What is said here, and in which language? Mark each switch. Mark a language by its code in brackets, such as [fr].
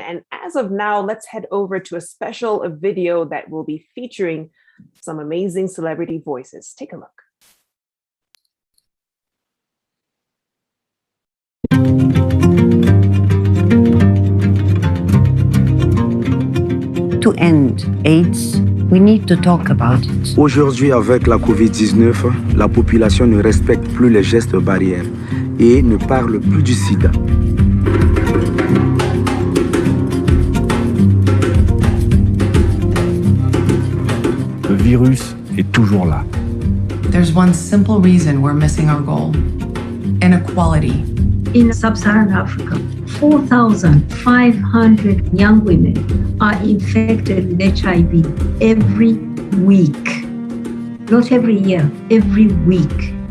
[en] And as of now, let's head over to a special video that will be featuring some amazing celebrity voices. Take a look. To end AIDS, we need to talk about it. [fr] Aujourd'hui, avec la COVID-19, la population ne respecte plus les gestes barrières et ne parle plus du sida. Le virus est toujours là. [en] There's one simple reason we're missing our goal: inequality. In sub-Saharan Africa, 4,500 young women are infected with HIV every week. Not every year, every week.